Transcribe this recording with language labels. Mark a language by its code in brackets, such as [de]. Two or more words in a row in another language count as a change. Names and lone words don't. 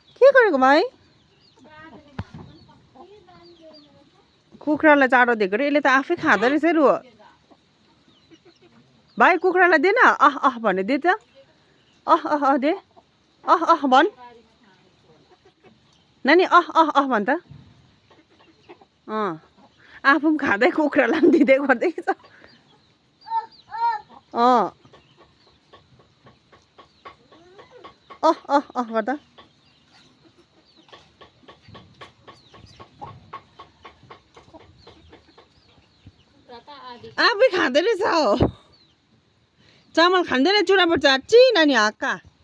[ne] गरेको भाइ कुखुरालाई चारो दिएको रे यसले त आफै खाँदो रहेछ रु भाइ कुखुरालाई दे न अह अह भने दे त अह अह अह दे अह अह भन् नानी अह अह अह भन् त आफू पनि खाँदै कुखुरालाई पनि दिँदै गर्दैछ अह अह अह गर्दा आफै खाँदै रहेछ हो चामल खाँदैन चुराबाट चाट्ची नानी हक्का